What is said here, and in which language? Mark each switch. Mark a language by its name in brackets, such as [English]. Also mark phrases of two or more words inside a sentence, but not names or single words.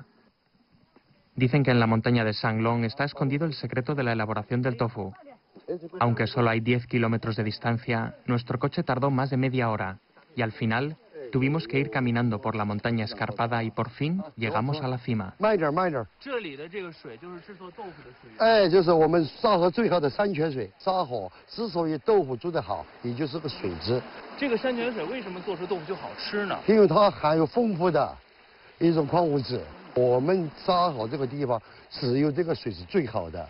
[Spanish] Dicen que en la montaña de Shanglong está escondido el secreto de la elaboración del tofu. Aunque solo hay 10 kilómetros de distancia, nuestro coche tardó más de media hora y al final tuvimos que ir caminando por la montaña escarpada y por fin llegamos a la cima. [Chinese] 就是我们沙河最好的山泉水。沙河之所以豆腐做得好，也就是个水质。这个山泉水为什么做出豆腐就好吃呢？因为它含有丰富的一种矿物质。我们沙河这个地方只有这个水是最好的。